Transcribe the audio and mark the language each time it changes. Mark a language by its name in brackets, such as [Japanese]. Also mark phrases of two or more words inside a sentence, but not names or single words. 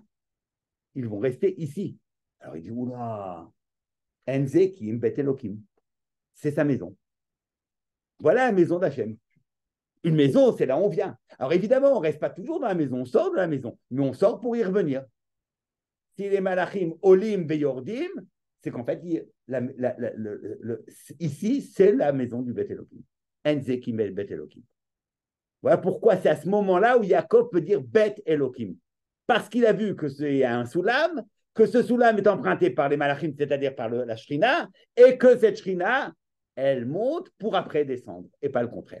[French] Ils vont rester ici. Alors il dit, oula, [Hebrew] אין זה כי אם בית אלוהים. [French] C'est sa maison. Voilà la maison d'Hachem. Une maison, c'est là où on vient. Alors évidemment, on ne reste pas toujours dans la maison, on sort de la maison, mais on sort pour y revenir. Si les [Hebrew] מלאכים עולים ויורדים, [French] c'est qu'en fait, ici, c'est la maison du [Hebrew] בית אלוהים. אין זה כי אם בית אלוהים. [French] Voilà pourquoi c'est à ce moment-là où Yaakov peut dire [Hebrew] בית אלוהים. [French] Parce qu'il a vu que c'est un soulam, que ce soulam est emprunté par les malachim, c'est-à-dire par la shrina, et que cette shrina, elle monte pour après descendre, et pas le contraire.